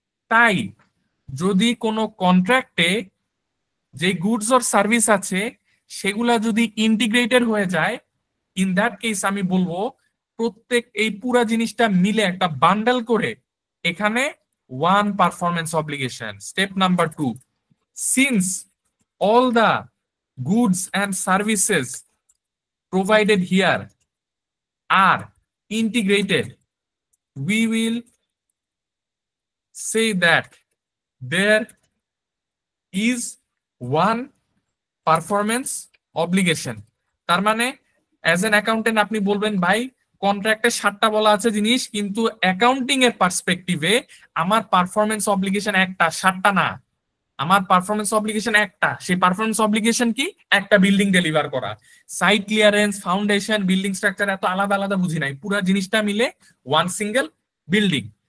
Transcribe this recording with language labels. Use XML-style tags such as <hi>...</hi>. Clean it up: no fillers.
<bn>তাই যদি কোনো কন্ট্রাক্টে যে গুডস অর সার্ভিস আছে সেগুলা যদি ইন্টিগ্রেটেড হয়ে যায়, ইন দ্যাট কেস আমি বলবো প্রত্যেক এই পুরা জিনিসটা মিলে একটা বান্ডেল করে এখানে</bn> <en>one performance obligation. Step number 2, since all the goods and services provided here are integrated, we will say that there is one performance obligation.</en> <bn>তার মানে অ্যাজ এন অ্যাকাউন্টেন্ট আপনি বলবেন ভাই কন্ট্রাক্টে 7টা বলা আছে জিনিস, কিন্তু অ্যাকাউন্টিং এর পার্সপেক্টিভে আমার পারফরমেন্স অব্লিগেশন একটা, 7টা না। আমার পারফরমেন্স অব্লিগেশন একটা। সেই পারফরমেন্স অব্লিগেশন কি? একটা বিল্ডিং ডেলিভার করা। Site clearance, foundation, building structure এত আলাদা আলাদা বুঝি নাই, পুরো জিনিসটা মিলে ওয়ান সিঙ্গেল বিল্ডিং।</bn>